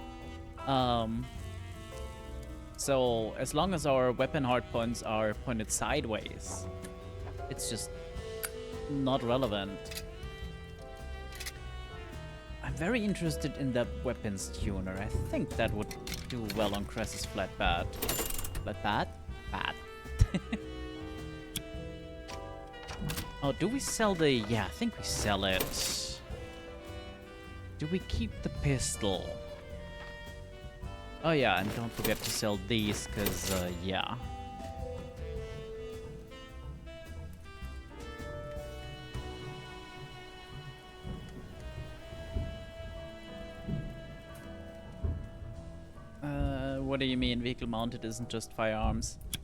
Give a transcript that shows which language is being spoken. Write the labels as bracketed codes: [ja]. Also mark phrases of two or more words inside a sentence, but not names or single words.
[en] So as long as our weapon hardpoints are pointed sideways, it's just not relevant. I'm very interested in that weapons tuner. I think that would do well on Cress's flat bat. Flat bat? Bat. Oh, do we sell the... Yeah, I think we sell it. Do we keep the pistol? Oh yeah, and don't forget to sell these, because, yeah. What do you mean vehicle mounted isn't just firearms?